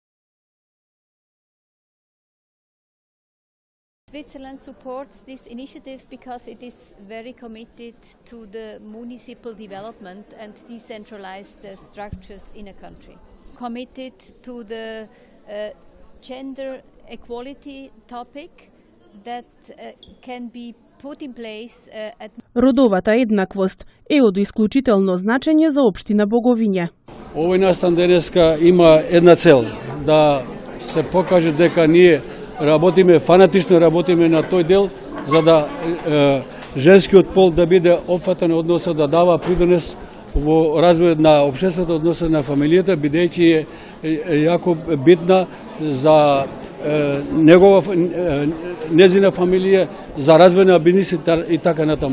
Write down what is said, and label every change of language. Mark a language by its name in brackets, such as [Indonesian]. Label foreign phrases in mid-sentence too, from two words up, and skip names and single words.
[English] Switzerland supports this initiative because it is very committed to the municipal development and decentralized structures in a country. Committed to the gender equality topic that can be put in place at... [Macedonian] Родовата еднаквост е од исклучително значење за општина Боговиње. Овој настан денеска има една цел, да се покаже дека ние работиме, фанатично работиме на тој дел, за да женскиот пол да биде опфатен, односно да дава придонес во развојот на општеството, односно на фамилијата, бидејќи е јако битна за незина фамилија, за развој на бизнис и така натаму.